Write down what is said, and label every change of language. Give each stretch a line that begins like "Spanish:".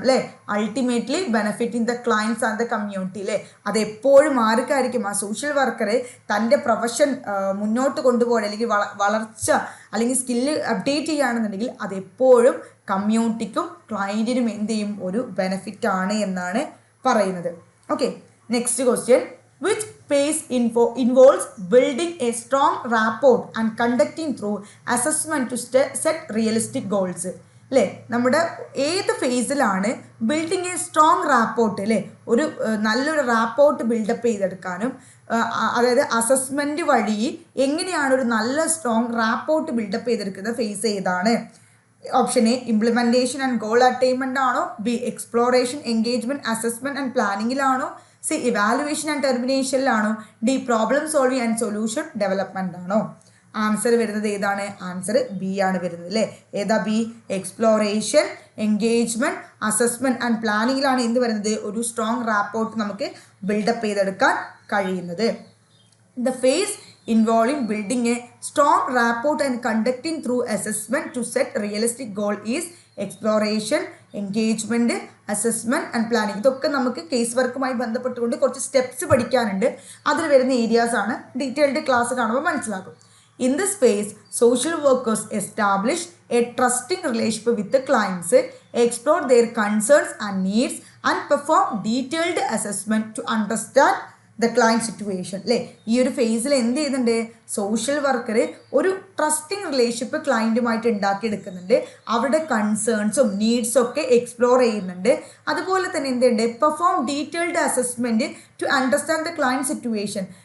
English: അല്ലേ, ultimately benefiting the clients and the community.
Malayalam: അല്ലേ, അതെപ്പോഴും ആർക്കായിരിക്കും, ആ സോഷ്യൽ വർക്കർ തൻ്റെ പ്രൊഫഷൻ മുന്നോട്ട് കൊണ്ടുപോകാൻ അല്ലെങ്കിൽ വളർച്ച അല്ലെങ്കിൽ സ്കില്ല് അപ്ഡേറ്റ് ചെയ്യുകയാണെന്നുണ്ടെങ്കിൽ അതെപ്പോഴും കമ്മ്യൂണിറ്റിക്കും ക്ലയൻറ്റിനും എന്ത് ചെയ്യും, ഒരു ബെനഫിറ്റാണ് എന്നാണ് പറയുന്നത്.
English: Okay, next question, which phase involves building a strong rapport and conducting through assessment to set realistic goals.
Malayalam: അല്ലേ, നമ്മുടെ ഏത് ഫേസിലാണ്
English: building a strong rapport,
Malayalam: അല്ലേ, ഒരു നല്ലൊരു റാപ്പോർട്ട് ബിൽഡപ്പ് ചെയ്തെടുക്കാനും അതായത് അസസ്മെൻറ്റ് വഴി എങ്ങനെയാണ് ഒരു നല്ല സ്ട്രോങ് റാപ്പോർട്ട് ബിൽഡപ്പ് ചെയ്തെടുക്കുന്ന ഫേസ് ഏതാണ്? Option A, implementation and goal attainment ആണോ? B, exploration, engagement, assessment and പ്ലാനിങ്ങിലാണോ? C, evaluation and ടെർമിനേഷനിലാണോ? D, problem solving and solution development ആണോ? ആൻസർ വരുന്നത് ഏതാണ്? ആൻസർ ബി ആണ് വരുന്നത്. അല്ലേ, ഏതാ B? Exploration, engagement, assessment and പ്ലാനിങ്ങിലാണ് എന്ത് വരുന്നത്, ഒരു സ്ട്രോങ് റാപ്പോർട്ട് നമുക്ക് ബിൽഡപ്പ് ചെയ്തെടുക്കാൻ കഴിയുന്നത്.
English: The phase involving building a strong rapport and conducting through assessment to set realistic goal is exploration, engagement, assessment and planning.
Malayalam: ഇതൊക്കെ നമുക്ക് കേസ് വർക്കുമായി ബന്ധപ്പെട്ടുകൊണ്ട് കുറച്ച് സ്റ്റെപ്സ് പഠിക്കാനുണ്ട്. അതിൽ വരുന്ന ഏരിയാസ് ആണ്. ഡീറ്റെയിൽഡ് ക്ലാസ് കാണുമ്പോൾ മനസ്സിലാക്കും.
English: In this phase, social workers establish a trusting relationship with the clients, explore their concerns and needs, and perform detailed assessment to understand the client situation അല്ലേ.
Malayalam: ഈ ഒരു ഫേസിൽ എന്ത് ചെയ്യുന്നുണ്ട്, സോഷ്യൽ വർക്കർ ഒരു ട്രസ്റ്റിംഗ് റിലേഷൻഷിപ്പ് ക്ലയൻറ്റുമായിട്ട് ഉണ്ടാക്കിയെടുക്കുന്നുണ്ട്. അവരുടെ കൺസേൺസും നീഡ്സും ഒക്കെ എക്സ്പ്ലോർ ചെയ്യുന്നുണ്ട്. അതുപോലെ തന്നെ എന്തുണ്ട്,
English: Perform detailed assessment to understand the client situation.